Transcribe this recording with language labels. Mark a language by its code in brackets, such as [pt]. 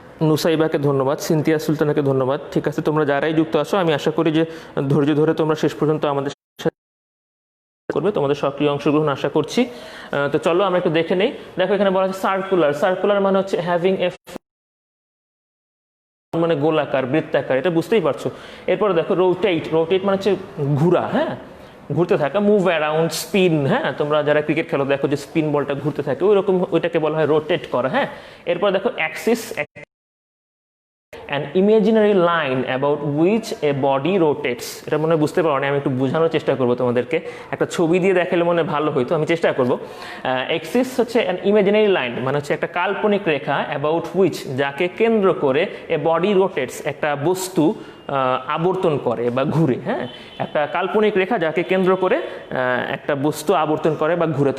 [bn] নুসাইবাকে ধন্যবাদ, সিনথিয়া সুলতানাকে ধন্যবাদ। ঠিক আছে, তোমরা যারাই যুক্ত আসো আমি আশা করি যে ধৈর্য ধরে তোমরা শেষ পর্যন্ত আমাদের করবে, তোমাদের সক্রিয় অংশগ্রহণ আশা করছি। তো চলো আমরা একটু দেখে নেই। দেখো এখানে বলা হচ্ছে সার্কুলার মানে হচ্ছে হ্যাভিং এ মানে গোলাকার, বৃত্তাকার, এটা বুঝতেই পারছো। এরপরে দেখো রোটেট, রোটেট মানে হচ্ছে ঘোরা, হ্যাঁ, ঘুরতে থাকা, মুভ অ্যারাউন্ড, স্পিন, হ্যাঁ, তোমরা যারা ক্রিকেট খেলো দেখো যে স্পিন বলটা ঘুরতে থাকে, ওই রকম ওইটাকে বলা হয় রোটেট করা, হ্যাঁ। এরপর দেখো [en] Axis, an imaginary line about which a body rotates। [bn] এটা মনে হয় বুঝতে পারো না, আমি একটু বোঝানোর চেষ্টা করবো তোমাদেরকে, একটা ছবি দিয়ে দেখালে মনে ভালো হইতো, আমি চেষ্টা করবো। অ্যাক্সিস হচ্ছে [en] an imaginary line, [bn] মানে হচ্ছে একটা কাল্পনিক রেখা, [en] about which [bn] যাকে কেন্দ্র করে [en] a body rotates [bn] একটা বস্তু আবর্তন করে বা ঘুরে, হ্যাঁ, একটা কাল্পনিক রেখা যাকে কেন্দ্র করে একটা বস্তু আবর্তন করে বা ঘুরে।